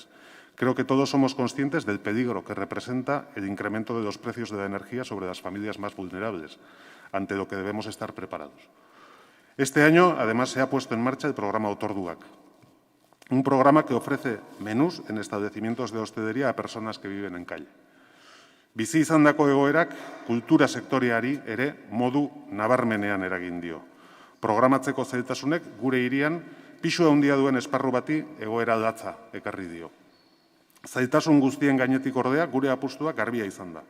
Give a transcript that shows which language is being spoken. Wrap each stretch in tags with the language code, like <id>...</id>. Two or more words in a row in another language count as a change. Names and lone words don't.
<es>Creo que todos somos conscientes del peligro que representa el incremento de los precios de la energía sobre las familias más vulnerables, ante lo que debemos estar preparados. Este año, además, se ha puesto en marcha el programa Otorduak, un programa que ofrece menús en establecimientos de hostelería a personas que viven en calle.</es> <eu>Bizi izandako egoerak kultura sektoreari ere modu nabarmenean eragin dio. Programatzeko zailtasunek gure hirian pisu handia duen esparru bati egoera latza ekarri dio. Zailtasun guztien gainetik ordea gure apustua garbia izan da.</eu>